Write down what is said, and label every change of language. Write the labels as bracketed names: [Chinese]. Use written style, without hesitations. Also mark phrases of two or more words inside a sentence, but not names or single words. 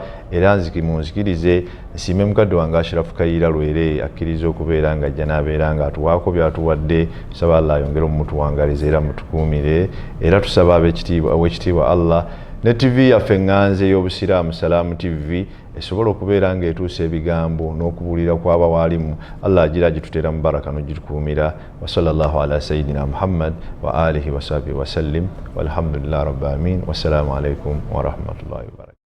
[Ganda] Era munzikirize nsiime mukadde wange Ashraf Kayiira Lwere akkiriza okubeera nga ajja n'abeera nga atuwaako byatuwadde. Tusaba Allah ayongere omumutuwangaliza era mutukuumire era tusaba ow'ekitiibwa Allah ne TV yaffe ŋŋanze y'obusiraamu Salaamu TV esobola okubeera ng'etuusa ebigambo n'okubuulira kw'abawaalimu. Allah agira gituteera mu baraka n'ogitukuumira. [Arabic] وصلى الله على سيدنا محمد وآله وصحبه وسلم والحمد لله رب العالمين. والسلام عليكم ورحمة الله وبركاته.